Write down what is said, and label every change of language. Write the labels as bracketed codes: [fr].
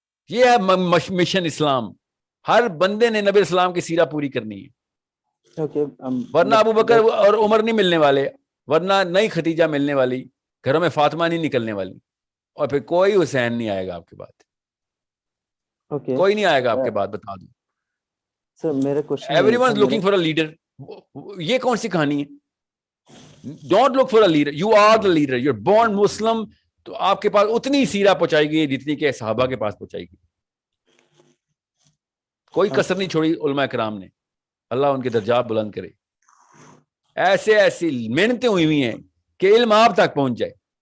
[ur] یہ ہے مشن اسلام. ہر بندے نے نبی علیہ السلام کی سیرہ پوری کرنی ہے. ورنہ ابو بکر اور عمر نہیں ملنے والے, ورنہ نئی خدیجہ ملنے والی, گھروں میں فاطمہ نہیں نکلنے والی, اور پھر کوئی حسین نہیں آئے گا آپ کے بعد. کوئی نہیں آئے گا آپ کے بعد, بتا دوں. [en] Everyone is looking for a leader. [ur] یہ کون سی کہانی ہے؟ [en] Don't look for a leader. You are the leader. You're born Muslim. [ur] تو آپ کے پاس اتنی سیرہ پہنچائی گئی جتنی کہ صحابہ کے پاس پہنچائی گئی. کوئی کسر نہیں چھوڑی علماء کرام نے. اللہ ان کے درجات بلند کرے. ایسی محنتیں ہوئی ہیں کہ علم آپ تک پہنچ جائے.